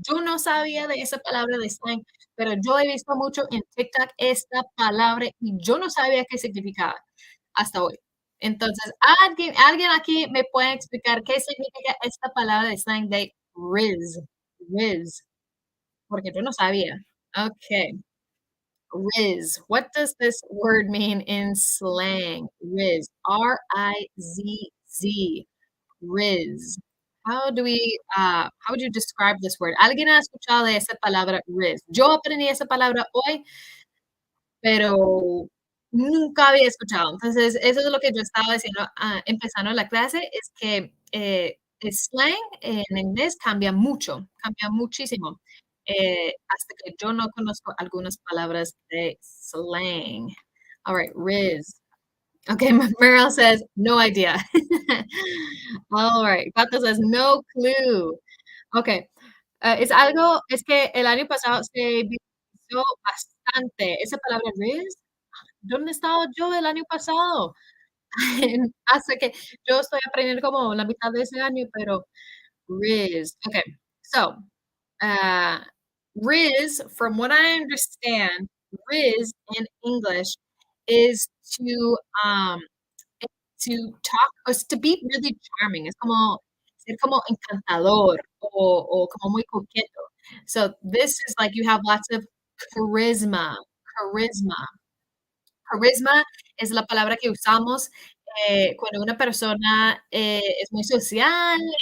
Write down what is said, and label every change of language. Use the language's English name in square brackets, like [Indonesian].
[Spanish] Yo no sabía de esa palabra de slang, pero yo he visto mucho en TikTok esta palabra y yo no sabía qué significaba hasta hoy. Entonces, alguien aquí me puede explicar qué significa esta palabra de slang de riz, riz, porque yo no sabía. [English] Okay, riz. What does this word mean in slang? Riz, R-I-Z-Z. Riz. How would you describe this word? [Spanish] ¿Alguien ha escuchado de esa palabra riz? Yo aprendí esa palabra hoy, pero nunca había escuchado. Entonces, eso es lo que yo estaba diciendo, empezando la clase, es que, el slang en inglés cambia muchísimo, hasta que yo no conozco algunas palabras de slang. [English] All right, riz. Okay, Meryl says, "No idea." All right, Pato says, "No clue." [Spanish] Okay, es que el año pasado se viralizó bastante esa palabra "riz". ¿Dónde estaba yo el año pasado? Hasta que yo estoy aprendiendo como la mitad de ese año, pero riz. [English] Okay, so, uh, riz, from what I understand, riz in English is um to talk is to be really charming, [Spanish] es como ser como encantador o como muy coqueto. [English] So this is like you have lots of charisma, charisma. [Spanish] Charisma es la palabra que usamos, cuando una persona, es muy social,